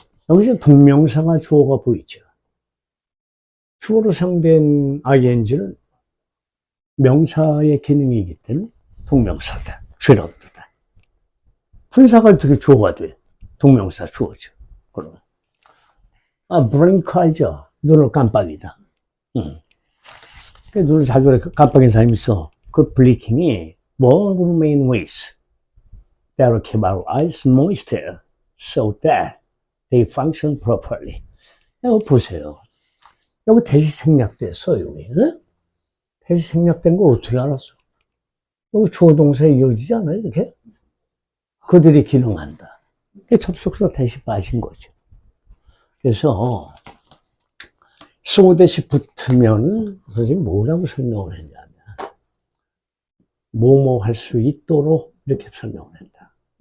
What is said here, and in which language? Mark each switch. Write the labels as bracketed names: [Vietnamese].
[Korean] 여기서 동명사가 주어가 보이죠. 주어로 상대한 ing는 명사의 기능이기 때문에 동명사다. 죄라고다. 분사가 어떻게 주어가 돼? 동명사 주어죠. 그러면. 블링크 알죠? 눈을 깜빡이다. 눈을 자주 깜빡인 사람이 있어. 그 블링킹이 [English] one of the main ways that will keep our eyes moist so that they function properly. [Korean] 여기 보세요. 여기 대시 생략됐어, 여기. 응? 대시 생략된 거 어떻게 알았어? 여기 주어 동사에 이어지지 않아요, 이렇게? 그들이 기능한다. 이게 접속사 대시 빠진 거죠. 그래서, so 대시 붙으면은, 선생님이 뭐라고 설명을 했냐면, 뭐뭐 할 수 있도록 이렇게 설명을 했다.